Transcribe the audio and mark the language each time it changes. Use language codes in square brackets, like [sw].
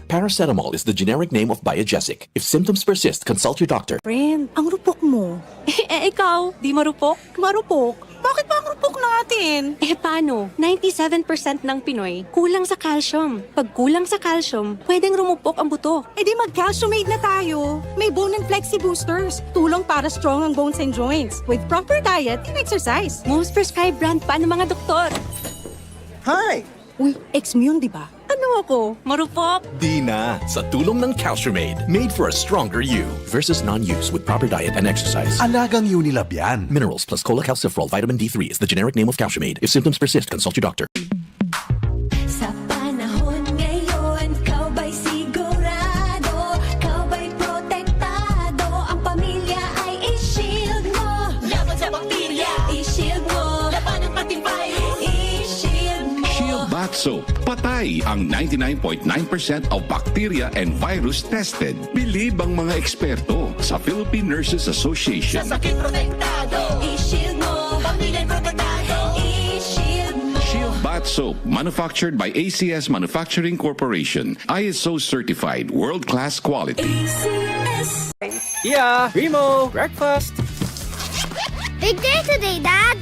[en] Paracetamol is the generic name of Biogesic. If symptoms persist, consult your doctor. [tl] Friend, ang rupok mo. Ikaw, di marupok? Marupok? Bakit ba ang rupok natin? Paano? 97% ng Pinoy kulang sa calcium. Pag kulang sa calcium, pwedeng rumupok ang buto. Di mag-calciumate na tayo. May Bone and Flexi Boosters. Tulong para strong ang bones and joints. [en] With proper diet and exercise. [tl] Most prescribed brand pa ng mga doktor. [en] Hi! [tl] Uy, ex mo yun, di ba? Ano ako? Marupok? Di na. Sa tulong ng Calciumade, [en] made for a stronger you. Versus non-use with proper diet and exercise. [tl] Alagang Unilab yan. [en] Minerals plus cholecalciferol vitamin D3 is the generic name of Calciumade. If symptoms persist, consult your doctor. [tl] Sa panahon ngayon, kau ba'y sigurado? Kau ba'y protektado? Ang pamilya ay i-shield mo. Laban sa bakterya, i-shield mo. Laban ng pating virus, i-shield mo. Shield Bath Soap. Patay ang 99.9% [en] of bacteria and virus tested. [tl] Believe ang mga eksperto sa Philippine Nurses Association. Sa sakit protektado, i-shield mo. Pamilya protektado, i-shield mo. [en] Shield Bath Soap, manufactured by ACS Manufacturing Corporation. ISO certified, world-class quality. ACS. Yeah, Primo, breakfast. Big day today, Dad.